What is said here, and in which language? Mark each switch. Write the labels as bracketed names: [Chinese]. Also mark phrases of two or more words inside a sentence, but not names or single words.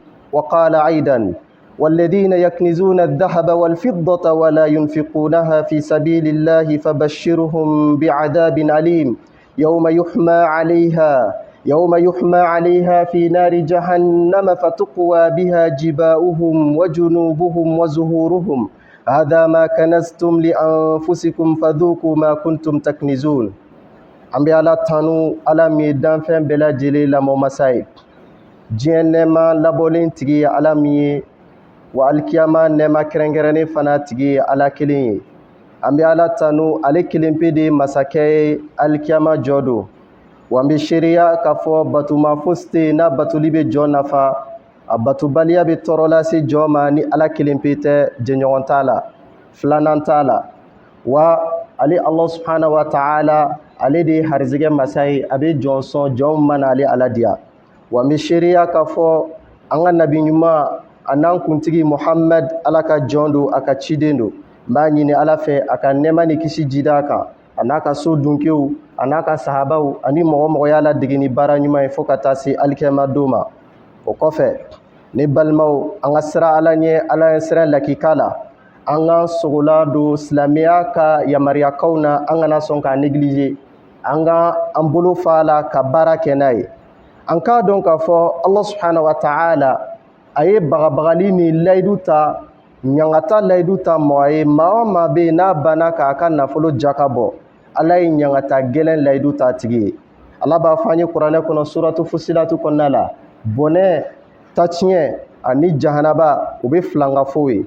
[Arabic] وقال أيضا: والذين يكنزون الذهب والفضة ولا ينفقونها في سبيل الله فبشرهم بعذاب أليم يوم يحمى عليها في نار جهنم فتقوى بها جباؤهم وجنوبهم وزهورهم هذا ما كنزتم لأنفسكم فذوقوا ما كنتم تكنزون. [Bambara] Ambi ala tanu ala mi danfɛn bɛɛ lajɛlen lamɔ masa ye. Diɲɛ nɛɛma labɔlen tigi ye ala min ye, wa alikiyama nɛɛma kɛrɛnkɛrɛnnen fana tigi ye ala kelen ye. An bɛ ala tanu, ale kelen pe de ye masakɛ ye, alikiyama jɔ don. Wa an bɛ seereya k'a fɔ batuma fosi tɛ yen n'a batuli bɛ jɔn nafa, a batubaliya bɛ tɔɔrɔ lase jɔn ma ni ala kelen pe tɛ, jɛɲɔgɔn t'a la, filanan t'a la. Wa ale [Arabic] الله سبحانه وتعالى, [Bambara] ale de ye harizigɛ masa ye, a bɛ jɔn sɔn jɔn mana ale ala diya. Wa an bɛ seereya k'a fɔ an ka nabi ɲuman a n'an kuntigi Muhammad, ala ka jɔn don, a ka ciden don. N b'a ɲini ala fɛ a ka nɛɛma ni kisi jida a kan, a n'a ka so dunkew, a n'a ka sahabaw, ani mɔgɔ mɔgɔ y'a ladege ni baara ɲuman ye fo ka taa se alikiyama don ma. O kɔfɛ, ne balimaw, an ka sira ala ɲɛ, ala ye sira lakika la. An ka sogola don silamɛya ka yamariyakaw na, an kana sɔn k'a néglige. An ka an bolo fa la ka baara kɛ n'a ye. An k'a dɔn k'a fɔ [Arabic] الله سبحانه وتعالى [Bambara] a ye bagabagali ni layidu ta, ɲangata layidu ta mɔgɔ ye, maa o maa bɛ yen n'a banna k'a ka nafolo jaka bɔ, ala ye ɲangata gɛlɛn layidu ta tigi ye. Allah b'a fɔ an ye kuranɛ kɔnɔ suratu Fusilatu kɔnɔna la, bɔnɛ, tatiɲɛ ani jahanaba u bɛ filangafo ye.